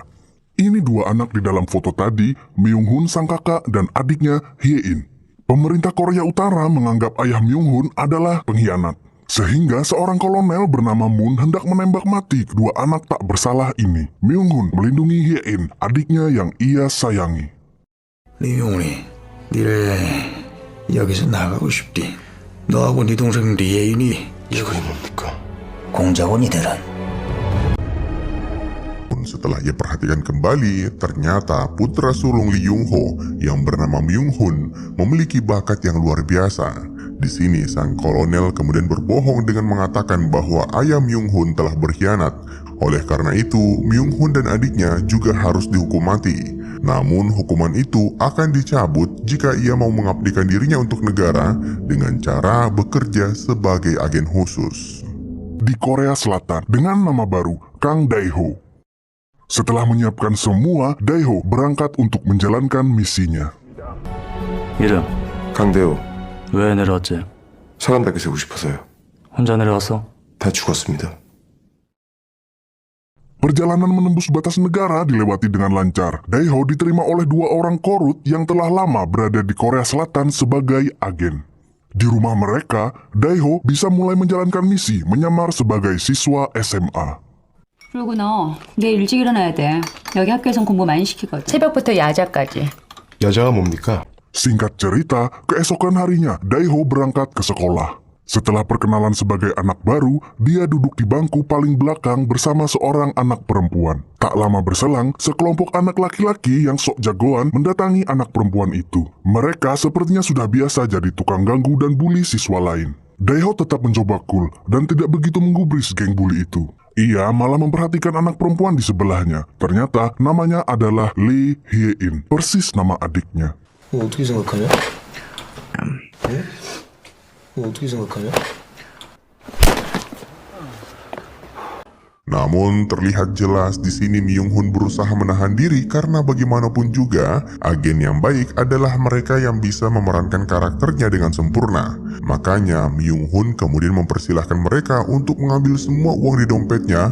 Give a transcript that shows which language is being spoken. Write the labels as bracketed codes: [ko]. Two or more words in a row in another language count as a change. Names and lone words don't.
[id] Ini 2 anak di dalam foto tadi, Myung Hun sang kakak dan adiknya Hye In. Pemerintah Korea Utara menganggap ayah Myung Hun adalah pengkhianat. Sehingga seorang kolonel bernama Moon hendak menembak mati kedua anak tak bersalah ini. Myung Hun melindungi Hye In, adiknya yang ia sayangi. [ko] 리용훈이 니를 여기서 나가고 싶디. 너하고 네 동생 리예인이 이거이 뭡니까? 공작원이 되란. [id] Setelah ia perhatikan kembali, ternyata putra sulung Lee Young Ho yang bernama Myung Hun memiliki bakat yang luar biasa. Di sini sang kolonel kemudian berbohong dengan mengatakan bahwa ayah Myung Hun telah berkhianat. Oleh karena itu, Myung Hun dan adiknya juga harus dihukum mati. Namun hukuman itu akan dicabut jika ia mau mengabdikan dirinya untuk negara dengan cara bekerja sebagai agen khusus. Di Korea Selatan dengan nama baru Kang Dae-ho. Setelah menyiapkan semua, Dae-ho berangkat untuk menjalankan misinya. [ko] 이름, 강대호, 왜 내려왔지? 사람답게 세우고 싶어서요. 혼자 내려왔어? 다 죽었습니다. [id] Perjalanan menembus batas negara dilewati dengan lancar. Dae-ho diterima oleh 2 orang Korut yang telah lama berada di Korea Selatan sebagai agen. Di rumah mereka, Dae-ho bisa mulai menjalankan misi menyamar sebagai siswa SMA. [ko] 그리고 너 내일 일찍 일어나야 돼. 여기 학교에선 공부 많이 시키거든. 새벽부터 야자까지. 여자가 뭡니까? [id] Singkat cerita, keesokan harinya Dae-ho berangkat ke sekolah. Setelah perkenalan sebagai anak baru, dia duduk di bangku paling belakang bersama seorang anak perempuan. Tak lama berselang, sekelompok anak laki-laki yang sok jagoan mendatangi anak perempuan itu. Mereka sepertinya sudah biasa jadi tukang ganggu dan bully siswa lain. Dae-ho tetap mencoba cool dan tidak begitu menggubris geng bully itu. Ia malah memperhatikan anak perempuan di sebelahnya. Ternyata namanya adalah Lee Hye In, persis nama adiknya. [ko] 어떻게 생각하냐? 어떻게 생각하냐? [id] Namun terlihat jelas di sini Myung Hun berusaha menahan diri karena bagaimanapun juga agen yang baik adalah mereka yang bisa memerankan karakternya dengan sempurna. Makanya Myung Hun kemudian mempersilahkan mereka untuk mengambil semua uang di dompetnya.